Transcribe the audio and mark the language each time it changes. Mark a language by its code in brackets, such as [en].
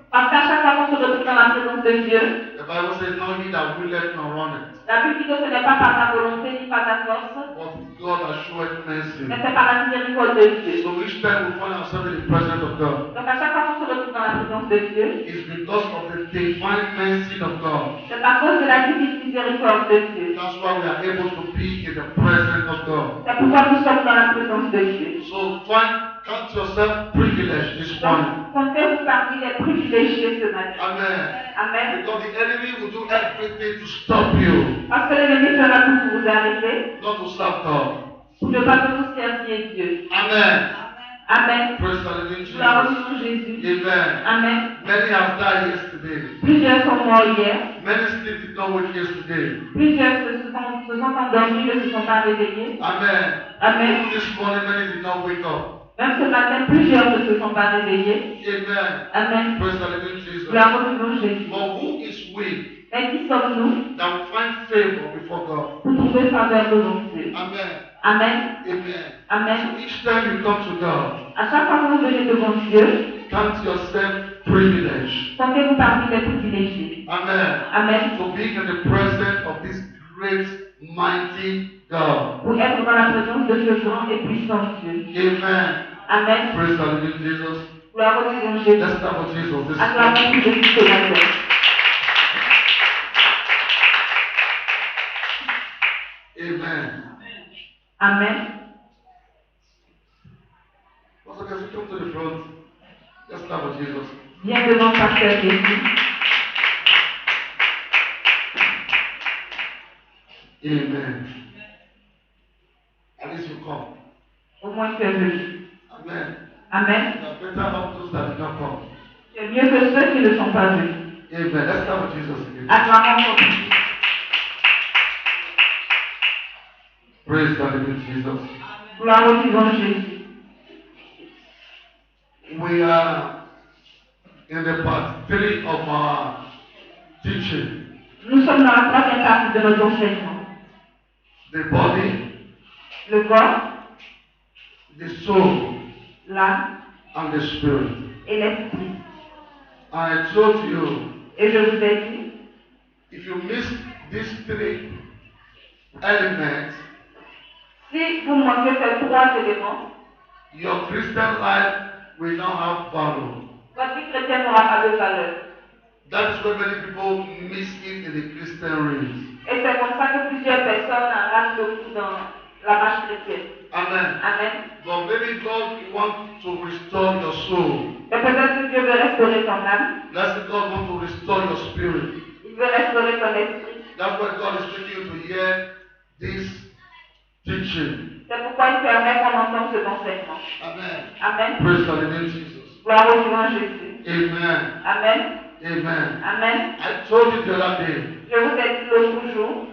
[fr] Parce qu'à chaque fois qu'on se retrouve dans la présence de Dieu, [en] the Bible says, "No he that willeth nor runneth, [fr] la Bible dit que ce n'est pas par ta volonté ni par ta force, [en] but God has showed mercy." [fr] mais c'est par la miséricorde de Dieu. [en] So each time we find ourselves in the presence of God, [fr] Donc à chaque fois qu'on se retrouve dans la présence de Dieu, [en] it's because of the divine mercy of God. [fr] c'est à cause de la divine miséricorde de Dieu. [en] That's why we are able to be in the presence of God. [fr] C'est pourquoi nous sommes dans la présence de Dieu. [en] So count yourself privileged this morning. [fr] Donc, comptez-vous parmi les privilégiés ce matin. [en] Amen. [fr] Amen. [en] Because the enemy will do everything to stop you, [fr] Parce que l'ennemi fera tout pour vous arrêter, [en] not to serve God. [fr] pour ne pas que vous serviez Dieu. [en] Amen. [fr] Amen. [en] Praise the living [fr] Gloire au [en] Jesus. [fr] Seigneur Jésus. [en] Amen. [fr] Amen. [en] Many have died yesterday. [fr] Plusieurs sont morts hier. [en] Many still did not wake yesterday. [fr] Plusieurs se sont endormis, ne se sont pas réveillés. [en] Amen. [fr] Amen. [en] Even this morning, many did not wake up. [fr] Même ce matin, plusieurs ne se sont pas réveillés. [en] Amen. [fr] Amen. [en] Praise the living Jesus. [fr] Gloire au Seigneur Jésus. [en] But who is we [fr] Mais qui sommes-nous [en] that will find favor before God? [fr] pour trouver faveur devant Dieu? [en] Amen. [fr] Amen. [en] Amen. [fr] Amen. [en] So each time you come to God, [fr] À chaque fois que vous venez devant Dieu, [en] count yourself privileged. [fr] comptez-vous parmi les privilégiés. [en] Amen. [fr] Amen. [en] To be in the presence of this great, mighty God. [fr] Pour être dans la présence de ce grand et puissant Dieu. [en] Amen. [fr] Amen. [en] Praise the living Jesus. [fr] Gloire au Seigneur Jésus. [en] Let's start with Jesus this morning. [fr] Acclamons Jésus ce matin. [en] Amen. [fr] Amen. [en] Also, as we come to the front, let's start with Jesus. [fr] Viens devant Pasteur Jésus. [en] Amen. At least you come. [fr] Au moins tu es venu. [en] Amen. [fr] Amen. [en] You are better off those that did not come. [fr] Tu es mieux que ceux qui ne sont pas venus. [en] Amen. Let's start with Jesus again. [fr] Acclamons Jésus. [en] Praise the living Jesus. [fr] Gloire au vivant Jésus. [en] We are in the part 3 of our teaching. [fr] Nous sommes dans la troisième partie de notre enseignement. [en] The body, [fr] Le corps, [en] the soul, [fr] l'âme [en] and the spirit. [fr] et l'esprit. [en] I told you, [fr] Et je vous ai dit, [en] if you miss these 3 elements, [fr] si vous manquez ces trois éléments, [en] your Christian life will not have value. [fr] votre vie chrétienne n'aura pas de valeur. [en] That's why many people miss it in the Christian race. [fr] Et c'est comme ça que plusieurs personnes ratent le coup dans la marche chrétienne. [en] Amen. [fr] Amen. [en] But maybe God wants to restore your soul. [fr] Mais peut-être que Dieu veut restaurer ton âme. [en] Let's say God wants to restore your spirit. [fr] Il veut restaurer ton esprit. [en] That's why God is making you to hear this teaching. [fr] C'est pourquoi il permet qu'on entende cet enseignement. [en] Amen. [fr] Amen. [en] Praise the name of Jesus. [fr] Gloire au nom de Jésus. [en] Amen. [fr] Amen. [en] Amen. [fr] Amen. [en] I told you the other day. [fr] Je vous ai dit l'autre jour